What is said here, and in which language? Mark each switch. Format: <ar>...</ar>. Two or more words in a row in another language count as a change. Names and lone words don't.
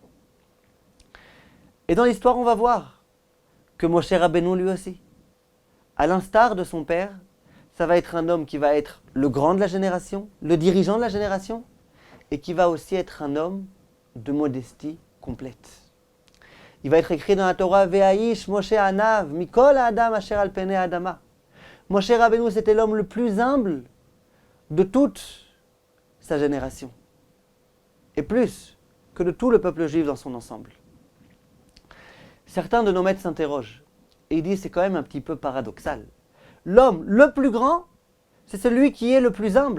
<fr>Et dans l'histoire, on va voir que Moshe Rabbeinu lui aussi, à l'instar de son père, ça va être un homme qui va être le grand de la génération, le dirigeant de la génération, et qui va aussi être un homme de modestie complète. Il va être écrit dans la Torah,</fr> <he>והאיש משה ענו מכל האדם אשר על פני האדמה.</he> <fr>Moshe Rabbeinu, c'était l'homme le plus humble de toute sa génération, et plus que de tout le peuple juif dans son ensemble. Certains de nos maîtres s'interrogent, et ils disent c'est quand même un petit peu paradoxal. L'homme le plus grand, c'est celui qui est le plus humble.</fr>